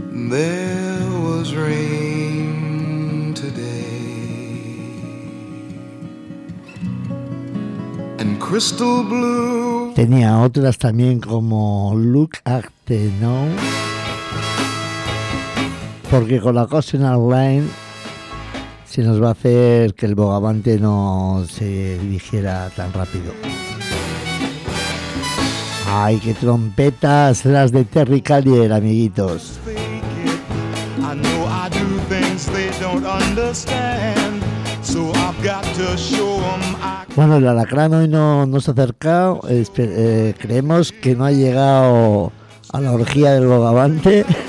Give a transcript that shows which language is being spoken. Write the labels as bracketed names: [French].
[English] There was rain today and crystal blue. [Spanish] Tenía otras también como Look at the Now. Porque con la Occasional Rain se nos va a hacer que el bogavante no se dirigiera tan rápido. ¡Ay, qué trompetas! Las de Terry Callier, amiguitos. [English] I know I do things they don't understand, so I've got to show them I... [Spanish] Bueno, el alacrán hoy no se ha acercado. Creemos que no ha llegado a la orgía del bogavante.